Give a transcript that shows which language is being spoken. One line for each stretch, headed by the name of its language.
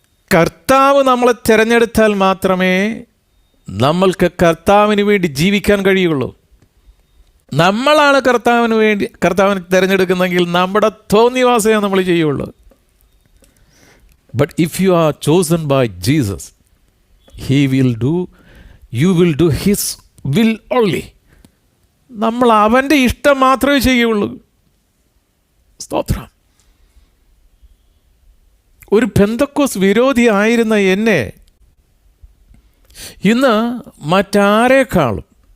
Malayalam: കർത്താവ് നമ്മളെ തിരഞ്ഞെടുത്താൽ മാത്രമേ നമ്മൾക്ക് കർത്താവിന് വേണ്ടി ജീവിക്കാൻ കഴിയുള്ളൂ. നമ്മളാണ് കർത്താവിനെ തിരഞ്ഞെടുക്കുന്നെങ്കിൽ നമ്മുടെ തോന്നിവാസമേ നമ്മൾ ചെയ്യുള്ളൂ.
English: But if you are chosen by Jesus, you will do his will only.
Malayalam: നമ്മൾ അവൻ്റെ ഇഷ്ടം മാത്രമേ ചെയ്യുള്ളൂ. സ്തോത്രം. ഒരു പെന്തക്കോസ് വിരോധിയായിരുന്ന എന്നെ ഇന്ന് മറ്റാരേക്കാളും